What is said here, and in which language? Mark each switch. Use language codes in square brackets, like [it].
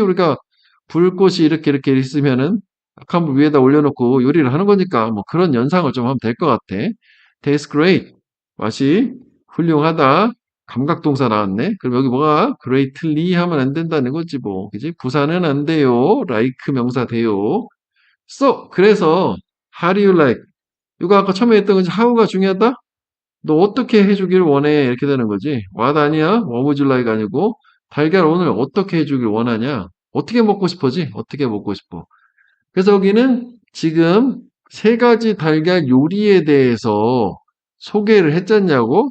[ko] 우리가 불꽃이 이렇게 있으면은 약한 불 위에다 올려놓고 요리를 하는 거니까 뭐 그런 연상을 좀 하면 될 것 같아. [en] Tastes great. [ko] 맛이 훌륭하다. 감각동사 나왔네. 그럼 여기 뭐가 greatly 하면 안 된다는 거지 뭐. 그지? 부사는 안 돼요. like 명사 돼요. [en] So [ko] 그래서 [en] how do you like? [ko] 이거 아까 처음에 했던 거지 how가 중요하다? 너 어떻게 해주길 원해? 이렇게 되는 거지. what 아니야? [en] what would you like [ko] 아니고 달걀 오늘 어떻게 해주길 원하냐? 어떻게 먹고 싶어지? 어떻게 먹고 싶어? 그래서 여기는 지금 세 가지 달걀 요리에 대해서 소개를 했잖냐고.